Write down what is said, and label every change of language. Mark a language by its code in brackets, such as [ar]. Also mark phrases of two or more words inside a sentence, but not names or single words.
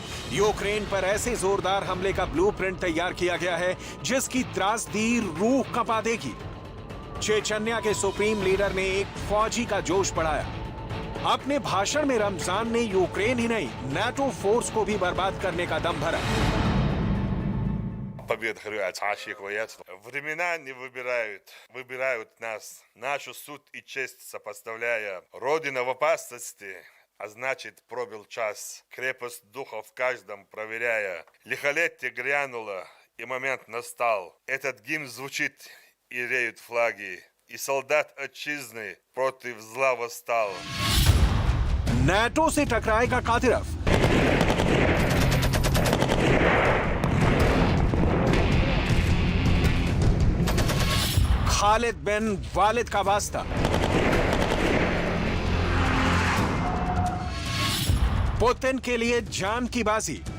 [hi] यूक्रेन पर ऐसे जोरदार हमले का ब्लूप्रिंट तैयार किया गया है जिसकी त्रासदी रूह कंपा देगी। चेचन्या के सुप्रीम लीडर ने एक फौजी का जोश बढ़ाया। अपने भाषण में रमजान ने यूक्रेन ही नहीं, नाटो फोर्स को भी बर्बाद करने का दम भरा। Побед очікують. [ru] Времена не выбирают нас. Нашу суть и честь сопоставляя. Родина в опасности, а значит пробил час. Крепость духа в каждом проверяя. Лихолетие грянуло, и момент настал. Этот гимн звучит, и реют флаги. И солдат отчизны против зла восстал. [hi] नाटो से टकराएगा कादिरोव। खालिद बिन वालिद का वास्ता। पुतिन के लिए जान की बाजी।